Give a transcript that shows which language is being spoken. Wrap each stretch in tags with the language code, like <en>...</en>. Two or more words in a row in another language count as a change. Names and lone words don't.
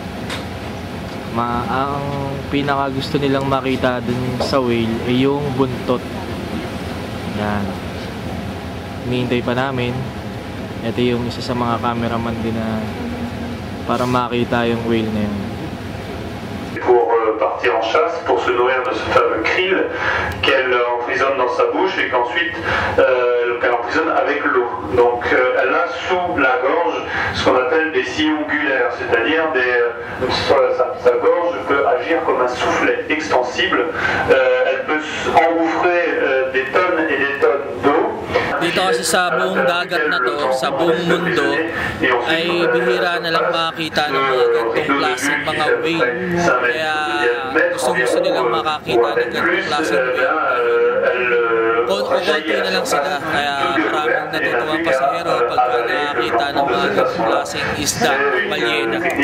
<tl>Ang pinaka gusto nilang makita dun sa whale ay yung buntot. Yan. Hinihintay pa namin. Ito yung isa sa mga cameraman din na para makita yung whale na yun.</tl> <fr>Pour partir en chasse, pour se nourrir de ce fameux krill qu'elle emprisonne dans sa bouche et qu'ensuite qu'elle emprisonne avec l'eau. Donc elle a sous la gorge ce qu'on appelle des sillons ongulaires, c'est-à-dire sa gorge peut agir comme un soufflet extensible. Elle peut engouffrer des tonnes et des tonnes d'eau.</fr> <tl>Dito kasi sa buong dagat na to, sa buong mundo, ay bihira na lang makakita ng mga ganitong klaseng mga whale. Kaya gusto nilang makakita ng ganitong klaseng whale. Konti na lang sila, kaya maraming natutuwang pasahero pagka nakakita ng mga ganitong klaseng isda, balyena.</tl>